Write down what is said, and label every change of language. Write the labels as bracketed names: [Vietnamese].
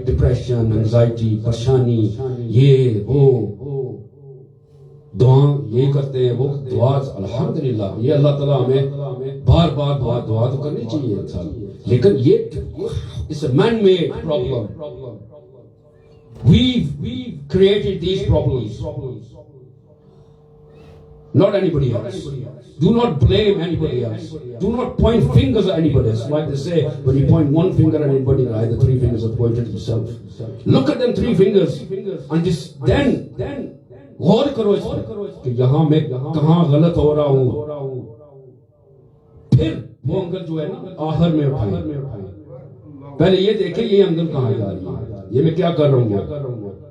[Urdu] Depression, anxiety, پریشانی, یہ وہ دعا یہ کرتے ہیں, وہ دعا الحمدللہ یہ اللہ تعالیٰ ہمیں بار بار دعا تو کرنی چاہیے انسان, لیکن یہ [English] it's a man-made problem. We've created these problems, not anybody else. Do not blame anybody else. Do not point fingers at anybody else. Like they say, when you point one finger at anybody, the three fingers are pointed at yourself. Look at them three fingers and just then [Urdu] غور کرو اس پر کہ یہاں میں کہاں غلط ہو رہا ہوں. پھر وہ انگل جو ہے نا آخر میں اٹھائیں. پہلے یہ دیکھیں یہ انگل کہاں جا رہی ہے, یہ میں کیا کر رہا ہوں.